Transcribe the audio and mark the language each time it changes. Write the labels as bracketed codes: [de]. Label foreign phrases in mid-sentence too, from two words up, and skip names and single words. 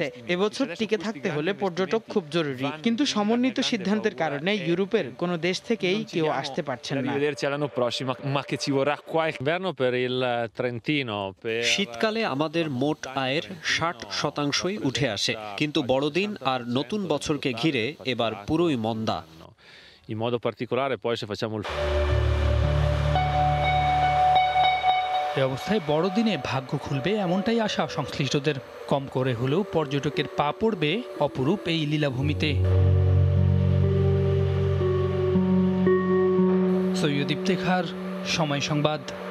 [bn] এবছর টিকে থাকতে হলে পর্যটক খুব জরুরি, কিন্তু সমন্বিত সিদ্ধান্তের কারণে ইউরোপের কোনো দেশ থেকেই কেউ আসতে পারছেন না। শীতকালে আমাদের মোট আয়ের 60% উঠে আসে, কিন্তু বড়দিন আর নতুন বছরকে ঘিরে এবার পুরোই মন্দা। [it] In modo particolare poi se facciamo il [bn] এই অবস্থায় বড়দিনে ভাগ্য খুলবে এমনটাই আশা সংশ্লিষ্টদের। কম করে হলেও পর্যটকের পা পড়বে অপরূপ এই লীলাভূমিতে। সৈয়দ ইফতেখার, সময় সংবাদ।